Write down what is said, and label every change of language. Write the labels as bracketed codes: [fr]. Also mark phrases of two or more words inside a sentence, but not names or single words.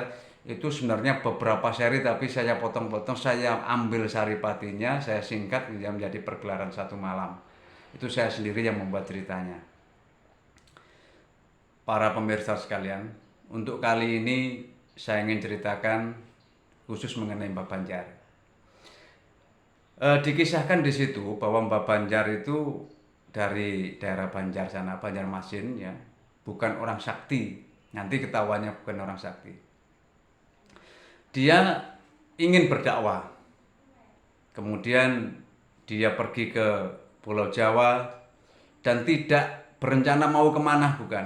[id] Itu sebenarnya beberapa seri, tapi saya potong-potong, saya ambil saripatinya, saya singkat menjadi pergelaran satu malam. Itu saya sendiri yang membuat ceritanya. Para pemirsa sekalian, untuk kali ini saya ingin ceritakan khusus mengenai Mbah Banjar. Dikisahkan di situ bahwa Mbah Banjar itu dari daerah Banjar sana, Banjarmasin ya, bukan orang sakti. Nanti ketahuannya bukan orang sakti. Dia ingin berdakwah. Kemudian dia pergi ke Pulau Jawa dan tidak berencana mau kemana, bukan.